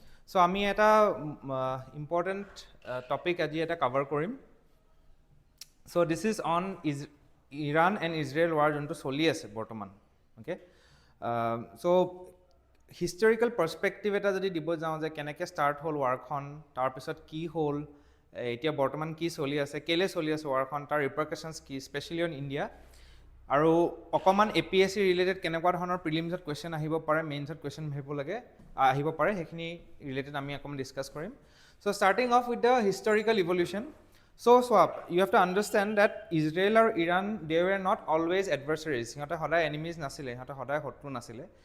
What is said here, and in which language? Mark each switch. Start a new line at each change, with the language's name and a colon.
Assamese: So আমি এটা important topic আজি এটা cover কৰিম.
English: So this is on Iran and Israel war
Assamese: যোনটো চলি আছে বৰ্তমান.
English: Okay?
Assamese: So হিষ্টৰিকেল পাৰ্সপেক্টিভ এটা যদি দিব যাওঁ যে কেনেকৈ ষ্টাৰ্ট হ'ল ৱাৰখন, তাৰপিছত কি হ'ল, এতিয়া বৰ্তমান কি চলি আছে, কেলে চলি আছে ৱাৰখন, তাৰ ৰিপাৰকাশ্যনছ কি, স্পেচিয়েলি অন ইণ্ডিয়া, আৰু অকণমান APSC ৰিলেটেড কেনেকুৱা ধৰণৰ প্ৰিলিমছত কুৱেশ্যন আহিব পাৰে, মেইনছত কুৱেশ্যন আহিব পাৰে, সেইখিনি ৰিলেটেড আমি অকণমান ডিছকাছ কৰিম.
English: So' starting off with the historical evolution. So' চোৱা, you have to understand that Israel আৰু Iran they were not always adversaries.
Assamese: সিহঁতে সদায় এনিমিজ নাছিলে, সিহঁতে সদায় শত্ৰু নাছিলে.